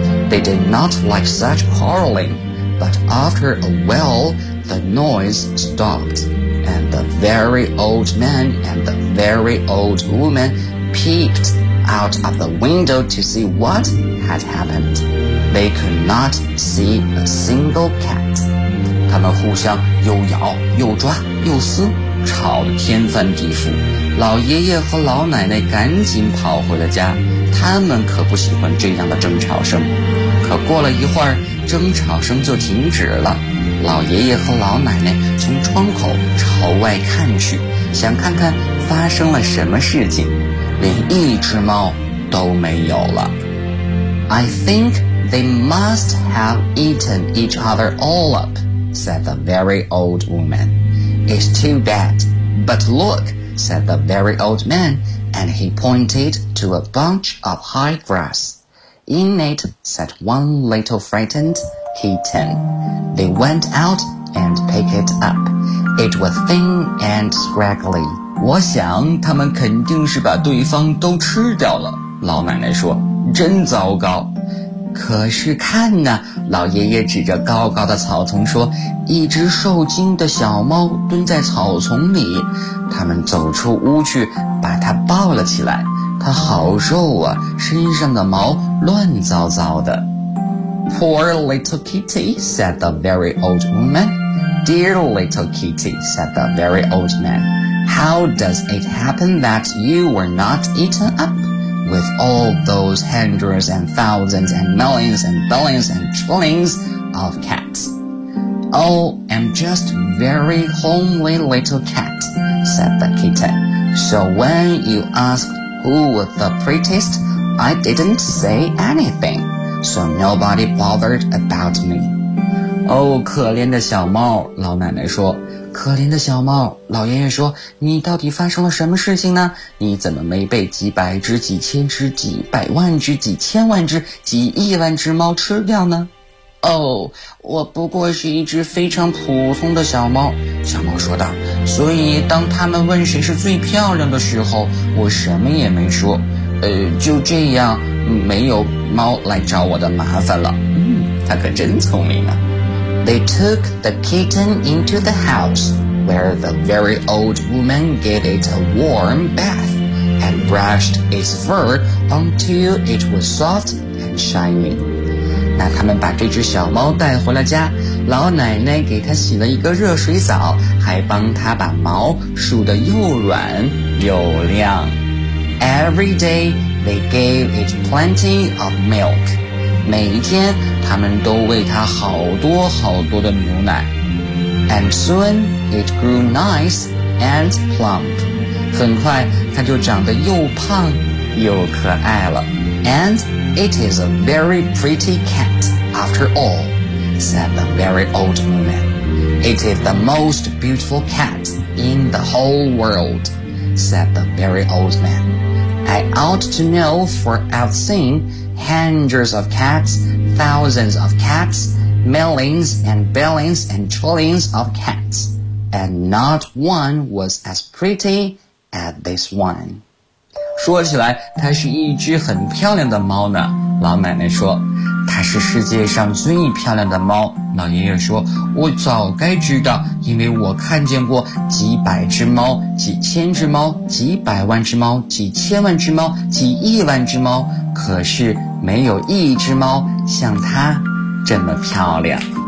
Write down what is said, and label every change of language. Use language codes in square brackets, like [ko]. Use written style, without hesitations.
[en] They did not like such quarreling, but after a while the noise stopped. And the very old man and the very old woman peeped out of the window to see what had happened. They could not see a single cat. [zh] 他们互相又咬又抓又撕，吵得天翻地覆。老爷爷和老奶奶赶紧跑回了家，他们可不喜欢这样的争吵声。可过了一会儿，争吵声就停止了。老爷爷和老奶奶从窗口朝外看去，想看看发生了什么事情，连一只猫都没有了。 [en] I think they must have eaten each other all up, said the very old woman. It's too bad, but look, said the very old man, and he pointed to a bunch of high grass. In it sat one little frightened kitten. They went out and picked it up. It was thin and scraggly. [zh] 我想他们肯定是把对方都吃掉了，老奶奶说，真糟糕。可是看呢，老爷爷指着高高的草丛说，一只受惊的小猫蹲在草丛里。他们走出屋去，把它抱了起来。它好瘦啊，身上的毛乱糟糟的。 [en] Poor little kitty, said the very old woman. Dear little kitty, said the very old man. How does it happen that you were not eaten up? With all those hundreds and thousands and millions and billions and trillions of cats. Oh, I'm just very homely little cat, said the kitty. So when you asked who was the prettiest, I didn't say anything. So nobody bothered about me. [zh] Oh, 可怜的小猫，老奶奶说。可怜的小猫，老爷爷说，你到底发生了什么事情呢？你怎么没被几百只、几千只、几百万只、几千万只、几亿万只猫吃掉呢？ Oh, 我不过是一只非常普通的小猫，小猫说道。所以当他们问谁是最漂亮的时候，我什么也没说。就这样，没有猫来找我的麻烦了。它可真聪明啊。 [en] They took the kitten into the house, where the very old woman gave it a warm bath and brushed its fur until it was soft and shiny. [zh] 那他们把这只小猫带回了家，老奶奶给它洗了一个热水澡，还帮它把毛梳得又软又亮。 [en] Every day, they gave it plenty of milk. [zh] 每一天，他们都喂它好多好多的牛奶。 [en] And soon, it grew nice and plump. [zh] 很快，它就长得又胖又可爱了。 [en] And it is a very pretty cat, after all, said the very old woman. It is the most beautiful cat in the whole world, said the very old man. I ought to know, for I've seen hundreds of cats, thousands of cats, millions and billions and trillions of cats, and not one was as pretty as this one. [zh] 说起来，它是一只很漂亮的猫呢，老奶奶说。它是世界上最漂亮的猫，老爷爷说。我早该知道，因为我看见过几百只猫、几千只猫、几百万只猫、几千万只猫、几亿万只猫，可是没有一只猫像它这么漂亮。